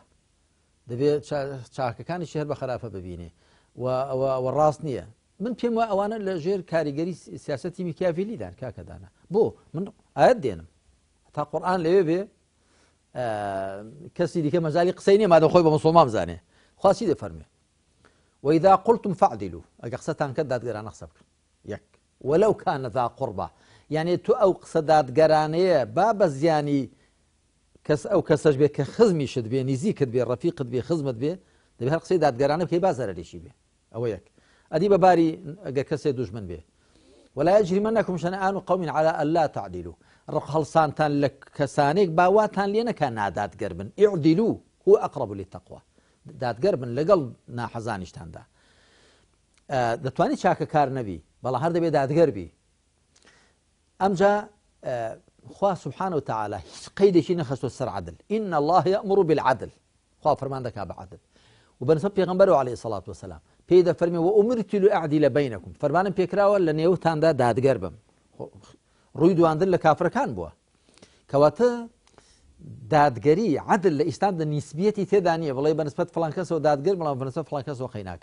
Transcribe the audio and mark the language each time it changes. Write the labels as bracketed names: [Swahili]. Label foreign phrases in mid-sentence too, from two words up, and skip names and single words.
[Central Kurdish] دەبێت چاکەکانیشی هەر بە خراپە ببینێ و ڕاست نییە. من پێم وایە ئەوانە لە ژێر کاریگەری سیاسەتی میکیاڤێلیدان کاکەدانە. بۆ من ئاەت دێنم تا قورئان لەوێ بێ کەسی دیکە مەجالی قسەی نییە مادەم خۆی بە موسڵمان بزانێ. خوا چی دەفەرمێ؟ [Arabic] وإذا قلتم فاعدلوا [Central Kurdish] ئەگەر قسەتان کرد دادگەرانە قسە بکەن یەک [Arabic] ولو كان ذا قربى يعني [Central Kurdish] تو ئەو قسە دادگەرانەیە با بە زیانی کەس ئەو کەسەش بێ کە خزمیشت بێ نزیکت بێ ڕەفیقت بێ خزمت بێ دەبێت هەر قسەی دادگەرانە بکەی با زەرەرێکی بێ. ئەوە یەک. ئەدی بەباری ئەگەر کەسێ دوژمن بێ [Arabic] ولا يجرمنكم شنآن قوم على ألا تعدلوا [Central Kurdish] هەڵسانتان لە کەسانێک باواتان لێ نەکە نادادگەر بن [Arabic] اعدلوا هو أقرب للتقوى [Central Kurdish] دادگەر بن لەگەڵ ناحەزانیشتاندا. دەتوانێت چاکە کار نەبی بەڵام هەر دەبێت دادگەر بی. ئەمجا خوا [Arabic] سبحانه وتعالى [Central Kurdish] هیچ قەیدێکی نەخستۆ سەر عەدل. [Arabic] إن الله يأمر بالعدل. [Central Kurdish] خوا فەرمان دەکا بە عەدل و بەنسبەت پێغەمبەرەوە [Arabic] عەلەیهی سەڵات وسەلام [Central Kurdish] پێی دەفەرمێ [Arabic] وأمرت لأعدل بينكم [Central Kurdish] فەرمانم پێکراوە لە نێوتاندا دادگەر بم. ڕووی دواندن لە کافرەکان بووە کەواتە دادگەری عەدل لە ئیسلامدا نیسبیەتی تێدا نییە بڵێ بەنسبەت فڵان کەسەوە دادگەر بەڵام بەنسبەت فڵان کەسەوە خەیناکە.